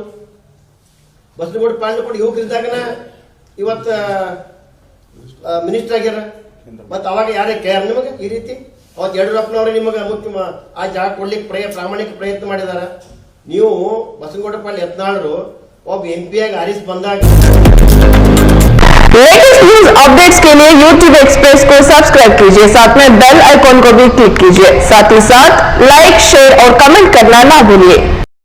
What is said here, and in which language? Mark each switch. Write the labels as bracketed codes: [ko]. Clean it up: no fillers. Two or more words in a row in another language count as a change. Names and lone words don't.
[kn] ಬಸನಗೌಡ ಪಾಂಡ್ಯ ಕೂಡ ಯುವಕರಿದ್ದಾಗನ ಇವತ್ತು ಮಿನಿಸ್ಟರ್ ಆಗ್ಯಾರ. ಮತ್ತು ಅವಾಗ ಯಾರೇ ಕೇರ್ ನಿಮಗೆ ಈ ರೀತಿ? ಅವತ್ತು ಯಡಿಯೂರಪ್ಪನವ್ರೆ ನಿಮಗೆ ಮುಖ್ಯ ಆ ಜಾಗ ಕೊಡ್ಲಿಕ್ಕೆ ಪ್ರಾಮಾಣಿಕ ಪ್ರಯತ್ನ ಮಾಡಿದಾರ. ನೀವು ಬಸನಗೌಡ ಪಾಂಡ್ಯ ಯತ್ನಾಳರು ಒಬ್ಬ MP ಆಗಿ ಆರಿಸಿ ಬಂದಾಗ [en] latest news updates [hi] के लिए YouTube एक्सप्रेस को सब्सक्राइब कीजिए, साथ में [en] bell icon [hi] को भी क्लिक कीजिए, साथ ही साथ [en] like, share [hi] और कमेंट करना ना भूलिए।